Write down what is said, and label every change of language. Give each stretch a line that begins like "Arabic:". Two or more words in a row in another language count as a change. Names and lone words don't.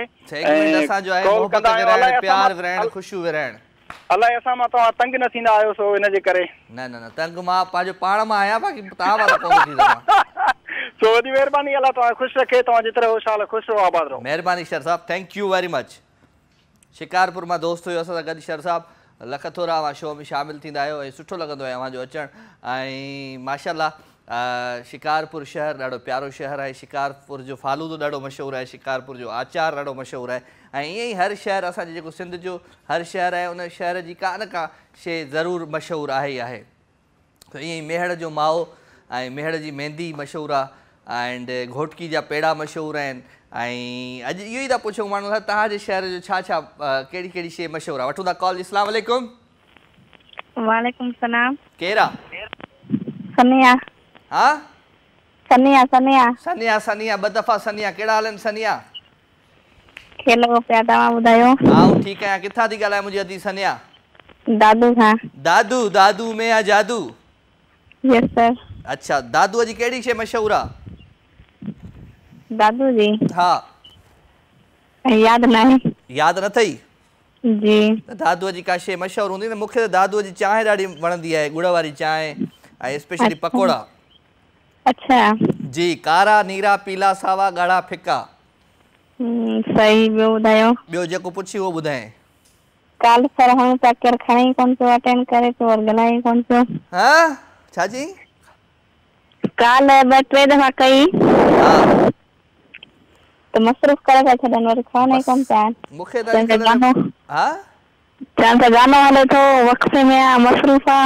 Sindhi: सेगमेंट असांजो आहे मोहबत विरहाइण, प्यार विरहाइण, ख़ुशियूं विरहाइण। अलाए असां मां तव्हां तंग न थींदा आहियो, सो इन जे करे। न तंग मां पंहिंजो पाण मां आहियां, बाक़ी तव्हां मां कोन थी सघां। सो वॾी महिरबानी अलाह तव्हां ख़ुशि रखे, तव्हां जेतिरा होशाल ख़ुशि रहो, आबाद रहो। महिरबानी शर साहब,
English: Thank you very much.
Sindhi: शिकारपुर मां दोस्त हुयो असां सां गॾु शर साहब, लख थोरा अवां शो में शामिलु थींदा आहियो ऐं सुठो लॻंदो आहे अवांजो अचणु। ऐं माशाल्लाह शिकारपुर शहर ॾाढो प्यारो शहर आहे। शिकारपुर जो फालूदो ॾाढो मशहूरु आहे, शिकारपुर जो आचार ॾाढो मशहूरु आहे। ऐं ईअं ई हर शहर, असांजे जेको सिंध जो हर शहर आहे, उन शहर जी का न का शइ ज़रूरु मशहूरु आहे ई आहे। त ईअं ई मेहड़ जो माओ ऐं मेहड़ जी मेहंदी मशहूरु आहे, एंड घोटकी जा पेड़ा मशहूरु आहिनि। ऐं अॼु इहो ई था पुछूं माण्हू खां, तव्हांजे शहर जो छा छा कहिड़ी कहिड़ी शइ मशहूरु आहे? वठूं था कॉल।
Arabic: السلام عليكم. وعليكم السلام.
Sindhi: केरु आहे? सनिया। हा सनिया सनिया सनिया सनिया ॿ दफ़ा सनिया। कहिड़ा हाल आहिनि सनिया? खेलो पिया, तव्हां ॿुधायो? आऊं ठीकु आहियां। किथां थी ॻाल्हाए मुंहिंजी अदी सनिया? दादू खां। दादू? दादू में आहे जादू?
English: Yes sir.
Sindhi: अच्छा, दादूअ जी कहिड़ी शइ मशहूरु आहे? दादू जी? हा यादि न आहे। यादि न अथई? जी। दादूअ जी का शइ मशहूरु हूंदी न। मूंखे त दादूअ जी चांहि ॾाढी वणंदी आहे, गुड़ वारी चांहि ऐं स्पेशली पकोड़ा। अच्छा जी, कारा नीरा पीला सावा ॻाढ़ा फिका। सही। ॿियो ॿुधायो? ॿियो जेको पुछी उहो ॿुधाए। काल सर हम चक्कर खणी कोन पियो, अटेंड करे पियो और ॻाल्हाई कोन पियो। हाँ छा जी? काल ॿ टे दफ़ा कई त मसरूफ़ करे पिया छॾनि, वरी फोन ई कोन पिया। मूंखे त हा चवनि था गानो हले थो, वक़्फ़े में आहे, मसरूफ़ आहे।